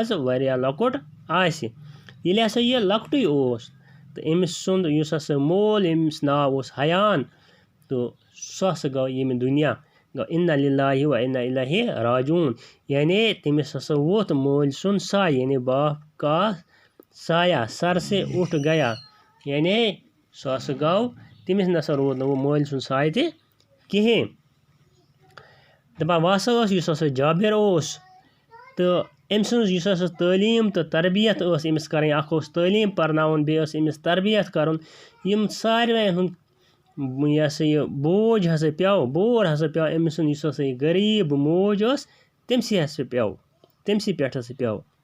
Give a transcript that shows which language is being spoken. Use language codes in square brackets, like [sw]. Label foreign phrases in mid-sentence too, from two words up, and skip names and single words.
[ks] واریاہ لۄکُٹ آسہِ ییٚلہِ ہسا یہِ لۄکٹُے اوس تہٕ أمِس سُنٛد یُس ہسا مول ییٚمِس ناو اوس حیان تہٕ سُہ ہسا گوٚو ییٚمہِ دُنیا گوٚو [ar] اِنّا لِلّٰهِ و اِنّا اِلیہِ راجعوٗن [ks] یعنی تٔمِس ہسا ووٚتھ مٲلۍ سُنٛد سایہِ یعنی [ur] باپ کا سایہ سر سے اُٹھ گیا [ks] یعنی سُہ ہسا گوٚو تٔمِس نسا روٗد نہٕ وۄنۍ مٲلۍ سُنٛد سایہِ تہِ کِہیٖنۍ دَپان وۄنۍ ہسا ٲس یُس ہسا جابِر اوس تہٕ أمۍ سٕنٛز یُس ہسا تعلیٖم تہٕ تربیت ٲس أمِس کَرٕنۍ اکھ اوس تعلیٖم پرناوُن بیٚیہِ ٲس أمِس تربیت کَرُن یِم ساروٕیَن ہُنٛد یہِ ہسا یہِ بوج ہسا پیٚو بور ہسا پیٚو أمۍ سُنٛد یُس ہسا یہِ غریٖب موج ٲس تٔمسٕے پٮ۪ٹھ ہسا پیٚو